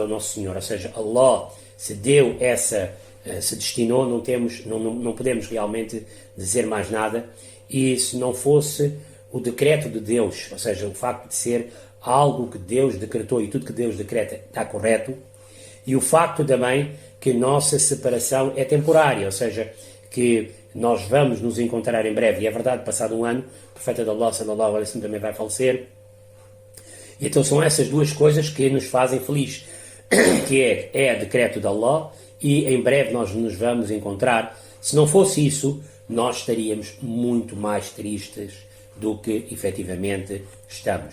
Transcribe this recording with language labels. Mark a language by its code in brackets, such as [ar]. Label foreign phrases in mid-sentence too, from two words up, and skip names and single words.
[pt] ao nosso Senhor, ou seja, Allah se deu se destinou, não podemos realmente dizer mais nada, e se não fosse o decreto de Deus, ou seja, o facto de ser algo que Deus decretou e tudo que Deus decreta está correto, e o facto também que nossa separação é temporária, ou seja, que nós vamos nos encontrar em breve, e é verdade, passado um ano, o profeta de Allah [ar] صلى الله عليه وسلم [pt] também vai falecer. Então são essas duas coisas que nos fazem felizes, que é decreto de Allah e em breve nós nos vamos encontrar. Se não fosse isso, nós estaríamos muito mais tristes do que efetivamente estamos.